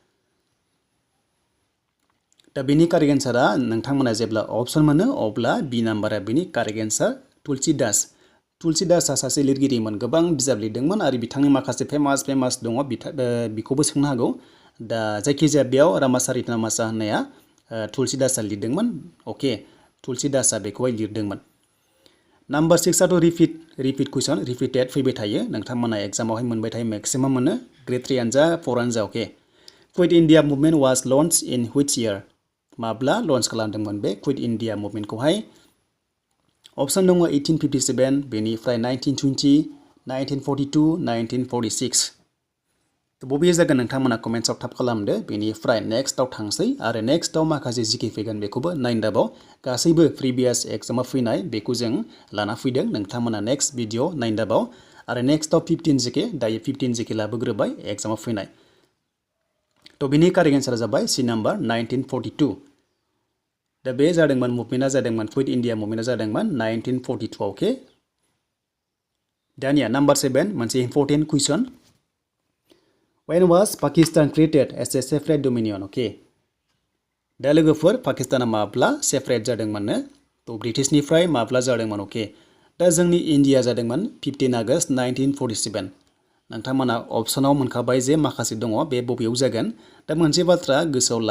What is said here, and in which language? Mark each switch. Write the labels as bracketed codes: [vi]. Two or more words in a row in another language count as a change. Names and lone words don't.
[brx] दा बिनि [en] correct answera [brx] नोंथांमोना जेब्ला अपसन मोनो अब्ला B नाम्बारा बिनि [en] correct answer [brx] तुलसी दासआ सासे लिरगिरिमोन गोबां बिजाब लिरदोंमोन आरो बिथांनि माखासे फेमास दङ बिखौबो सोंनो हागौ दा जायखिजाया बेयाव रामाचारितानामासा होननाया तुलसी दासआ लिरदोंमोन अके तुलसी दासआ बेखौहाय लिरदोंमोन Number 6 आथ' [en] repeat question repeated [brx] फैबाय थायो नोंथांमोना एग्जामावहाय मोनबाय थायो maximum मोनो grade 3 आनो जा 4 आनो जा [en] okay Quit India movement was launched in which [brx] year माब्ला लन्च खालामदोंमोन बे Quit India movement खौहाय ऑप्शन दङ 1857 बेनिफ्राय 1920 1942 1946 तो बबे जागोन नोंथांमोना कमेन्ट्सआव टाइप खालामदो बेनिफ्राय नेक्स्टआव थांसै आरो नेक्स्टआव माखासे जिके फैगोन बेखौबो नायनदाबाव गासैबो प्रिभियास एग्जामाव फैनाय बेखौ जों लाना फैदों नोंथांमोना नेक्स्ट भिडिअ नायनदाबाव आरो नेक्स्टआव 15 जिके दायो 15 जिके लाबोग्रोबाय एग्जामाव फैनाय तो बिनि [en] correct answera [brx] जाबाय सी नाम्बार 1942 दा बे जादोंमोन मुभमेन्टआ जादोंमोन क्विट इन्डिया मुभमेन्टआ जादोंमोन 1942 ओके दानिया नाम्बार 7 मोनसे [en] important question When was Pakistan created as a separate dominion? [brx] Okay. दा लोगोफोर पाकिस्ताना माब्ला सेपारेट जादोंमोननो तो ब्रिटिशनिफ्राय माब्ला जादोंमोन ओके दा जोंनि इन्डिया जादोंमोन 15 आगस्ट 1947 नोंथांमोना अपसनाव मोनखाबाय जे माखासे दङ बे बबेयाव जागोन दा मोनसे बाथ्रा गोसोआव ला